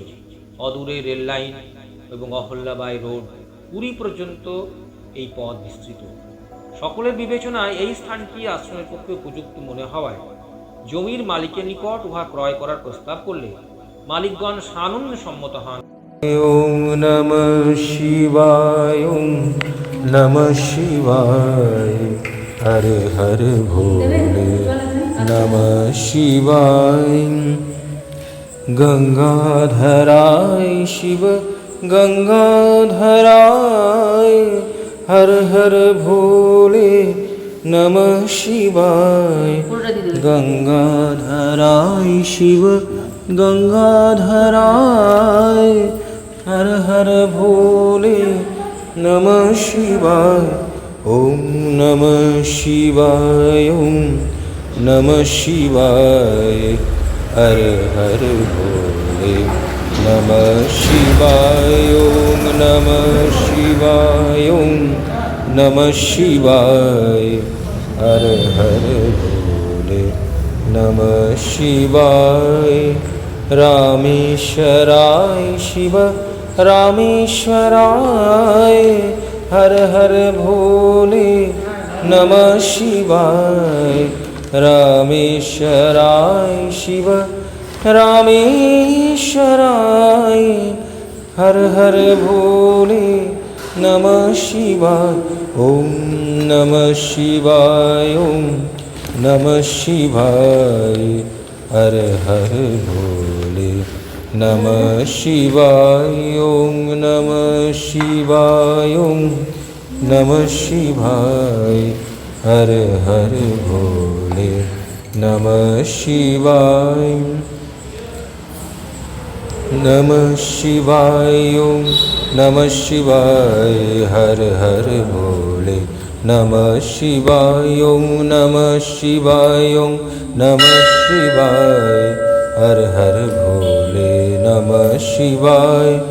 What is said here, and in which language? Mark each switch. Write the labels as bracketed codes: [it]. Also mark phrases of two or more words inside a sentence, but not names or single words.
[bn] অদূরে রেল লাইন এবং অহল্যাবাই রোড, পুরী পর্যন্ত এই পথ বিস্তৃত। সকলের বিবেচনায় এই স্থানটি আশ্রমের পক্ষে উপযুক্ত মনে হওয়ায় জমির মালিকের নিকট উহা ক্রয় করার প্রস্তাব করলে মালিকগণ সানন্দে সম্মত হন। [sa] ওম নমঃ শিবায়, ওম নমঃ শিবায়, হর হর ভোলে নমঃ শিবায়। গঙ্গাধরায় শিব গঙ্গাধরায়, হর হর ভোলে নমঃ শিবায়। গঙ্গাধরায় শিব গঙ্গাধরায়, হর হর ভোলে নমঃ শিবায়। ওম নমঃ শিবায়, ওম নমঃ শিবায়, হর হর ভোলে নমঃ শিবায়। ওম নমঃ শিবায়, ওম নমঃ শিবায়, হর হর ভোলে নমঃ শিবায়। রামেশ্বরায় শিব রামেশ্বরায়, হর হর ভোলে নমঃ শিবায়। রামেশ্বরায় শিব রামেশ্বরায়, হর হর ভোলে নমঃ শিবায়। ওম নমঃ শিবায়, ওম নমঃ শিবায়, হর হর ভোলে नमः शिवाय ॐ नमः शिवाय ॐ नमः शिवाय हर हर भोले नमः शिवाय नमः शिवाय ॐ नमः शिवाय हर हर भोले नमः शिवाय ॐ नमः शिवाय ॐ नमः शिवाय हर हर भोले नमः शिवाय